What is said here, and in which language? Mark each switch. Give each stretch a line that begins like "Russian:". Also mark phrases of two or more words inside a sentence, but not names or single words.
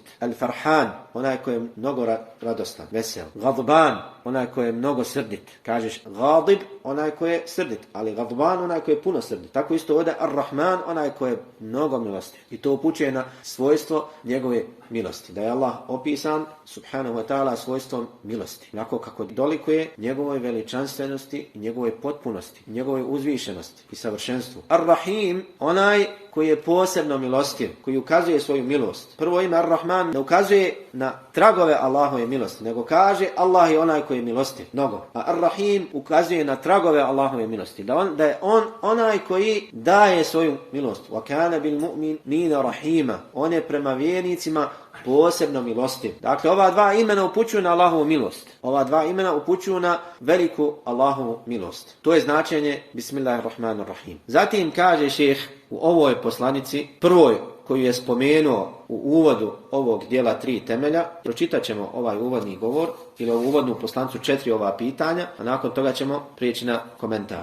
Bosnian: Al-Farhan, onaj koji je mnogo radostan, vesel. Gadban, onaj koji je mnogo srdit. Kažeš Gadib, onaj koji je srdit, ali Gadban, onaj koji je puno srdit. Tako isto ovdje Ar-Rahman, onaj koji je mnogo milostiv. I to upućuje na svojstvo njegove milosti. Da je Allah opisan,
Arabic: سبحانه وتعالى,
Bosnian: svojstvom milosti. Onako kako dolikuje njegovoj veličanstvenosti i njegovoj potpunosti, i njegovoj uzvišenosti i savršenstvu. Ar-Rahim, onaj koji je posebno milostiv, koji ukazuje svoju milost. Prvo ime Ar-Rahman ne ukazuje na tragove Allahove milosti, nego kaže Allah je onaj koji je milostiv, mnogo. A Ar-Rahim ukazuje na tragove Allahove milosti, da je on onaj koji daje svoju milost.
Arabic: وكان بالمؤمنين رحيما,
Bosnian: on je prema vjernicima posebno milostiv. Dakle, ova dva imena upućuju na Allahovu milost. Ova dva imena upućuju na veliku Allahovu milost. To je značenje Bismillahirrahmanirrahim. Zatim kaže šejh u ovoj poslanici, prvoj koju je spomenuo u uvodu ovog dijela 3 temelja, pročitat ćemo ovaj uvodni govor ili ovu uvodnu poslanicu 4 ova pitanja, a nakon toga ćemo prijeći na komentar.